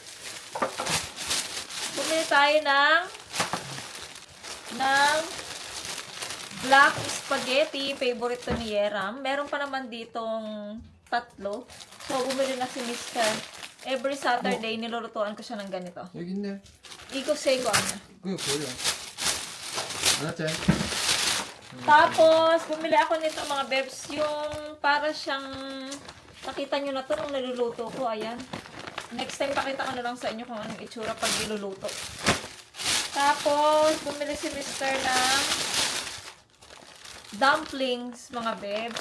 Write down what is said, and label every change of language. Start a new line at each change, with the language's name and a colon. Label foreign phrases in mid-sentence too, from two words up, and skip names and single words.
Filipino: Bumili tayo ng black spaghetti. Favorite to ni Yeram. Meron pa naman ditong tatlo. So, bumili na si Mr.
English: Every Saturday,
Filipino: nilulutuan ko siya ng ganito.
Korean: 여기 있네.
Filipino: Iko say ko ano.
Korean: 그거 보여. 알았지?
Filipino: Tapos, bumili ako nito mga bebs, yung para siyang, nakita nyo na to nung niluluto ko, ayan.
English: Next time,
Filipino: pakita ko na lang sa inyo kung anong itsura pag niluluto. Tapos, bumili si Mr. ng dumplings, mga bebs.